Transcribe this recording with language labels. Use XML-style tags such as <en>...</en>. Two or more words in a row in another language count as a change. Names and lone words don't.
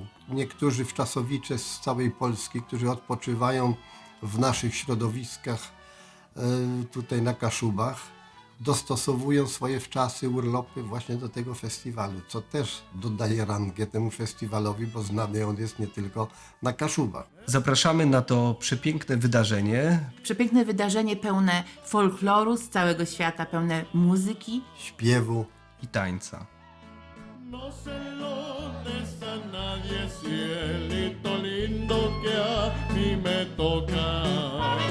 <pl>Niektórzy wczasowicze z całej Polski, którzy odpoczywają w naszych środowiskach tutaj na Kaszubach, dostosowują swoje wczasy, urlopy właśnie do tego festiwalu, co też dodaje rangę temu festiwalowi, bo znany on jest nie tylko na Kaszubach. Zapraszamy na to przepiękne wydarzenie. Przepiękne wydarzenie pełne folkloru z całego świata, pełne muzyki, śpiewu i tańca.</pl> <es>No se lo des a nadie, cielito lindo que a mí me toca.</es>